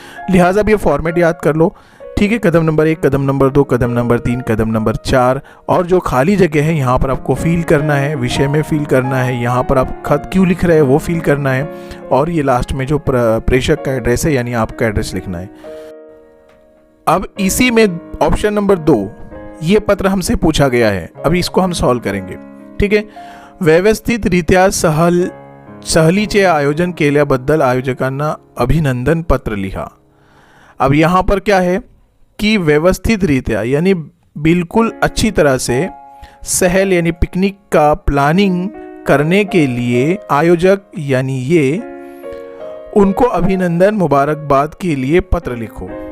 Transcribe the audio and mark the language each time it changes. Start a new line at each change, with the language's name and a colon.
Hindi: लिहाजा भी ये फॉर्मेट याद कर लो, ठीक है। कदम नंबर 1, कदम नंबर 2, कदम नंबर 3, कदम नंबर 4, और जो खाली जगह है यहाँ पर आपको फील करना है, विषय में फील करना है, यहाँ पर आप खत क्यों लिख रहे हैं वो फील करना है, और ये लास्ट में जो प्रेषक का एड्रेस है यानी आपका एड्रेस लिखना है। अब इसी में ऑप्शन नंबर 2, ये पत्र हमसे पूछा गया है, अभी इसको हम सॉल्व करेंगे, ठीक है।
Marathi: व्यवस्थितरित्या सहलीचे आयोजन केल्याबद्दल आयोजकांना अभिनंदन पत्र लिहा।
Hindi: अब यहाँ पर क्या है कि व्यवस्थित रीत्या यानी बिल्कुल अच्छी तरह से सहल यानी पिकनिक का प्लानिंग करने के लिए आयोजक यानी ये उनको अभिनंदन मुबारकबाद के लिए पत्र लिखो।